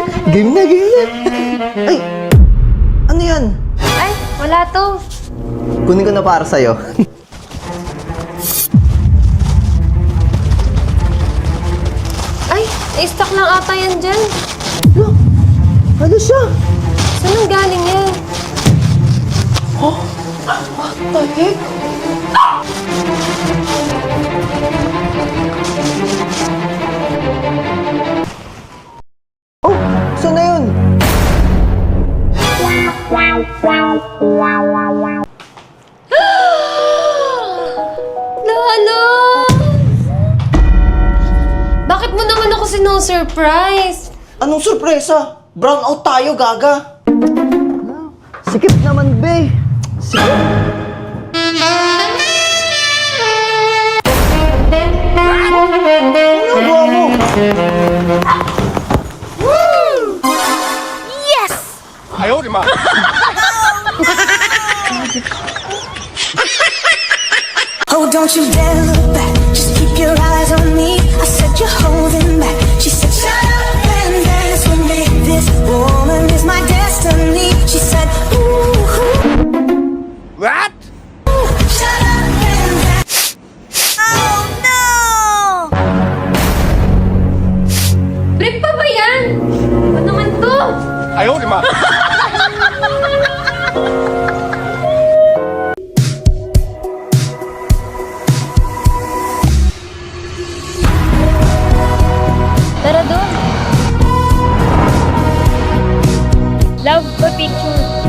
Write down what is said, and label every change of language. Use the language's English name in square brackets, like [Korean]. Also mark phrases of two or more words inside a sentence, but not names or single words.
[Filipino] Game na, game na. Ay, ano yan? Ay, wala to. Kunin ko na para sa'yo. Ay, na-stock lang ata yan dyan. Ano siya? Saan ang galing yan? [English] What the heck? [Filipino] Oh, saan na yun? Lalo! Bakit mo naman ako sino-surprise? Anong sorpresa? Brown out tayo, gaga. Sikip naman, be. Sikip. Ano gawa mo? [English] Oh, don't you dare look back. Just keep your eyes on me. I said you're holding back. She said, shut up and dance with me. This woman is my destiny. She said, ooh, What? shut up and dance. Oh no! [Filipino] Break pa ba yan? Ano naman to? [Chinese] 哎呦我的妈！ [Filipino] Tara doon. Love pa picture.